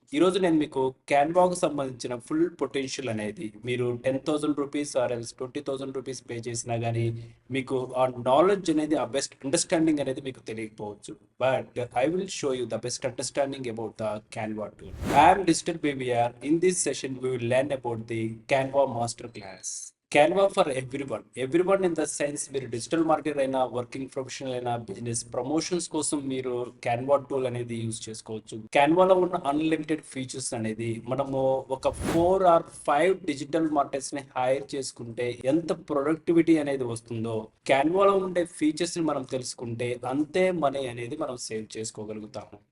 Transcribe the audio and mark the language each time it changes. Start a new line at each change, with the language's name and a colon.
Telugu: ఈరోజు నేను మీకు క్యాన్వాకు సంబంధించిన ఫుల్ పొటెన్షియల్ అనేది మీరు రూ. 10,000 ఆర్ ఎల్స్ రూ. 20,000 పే చేసినా గానీ, మీకు ఆ నాలెడ్జ్ అనేది ఆ బెస్ట్ అండర్‌స్టాండింగ్ అనేది మీకు తెలియకపోవచ్చు.
English: But I will show you the best understanding about the Canva tool. I am digital BVR. In this session we will learn about the Canva master class. Canva for everyone. Everyone in the sense
Telugu: మీరు digital marketer అయినా, working professional అయినా, business promotions కోసం మీరు Canva tool అనేది use చేసుకోవచ్చు. క్యాన్వాలో ఉన్న unlimited features అనేది మనము ఒక 4 ఆర్ 5 డిజిటల్ మార్కెటర్స్ ని హైర్ చేసుకుంటే ఎంత ప్రొడక్టివిటీ అనేది వస్తుందో, క్యాన్వాలో ఉండే ఫీచర్స్ ని మనం తెలుసుకుంటే అంతే మనీ అనేది మనం సేవ్ చేసుకోగలుగుతాము.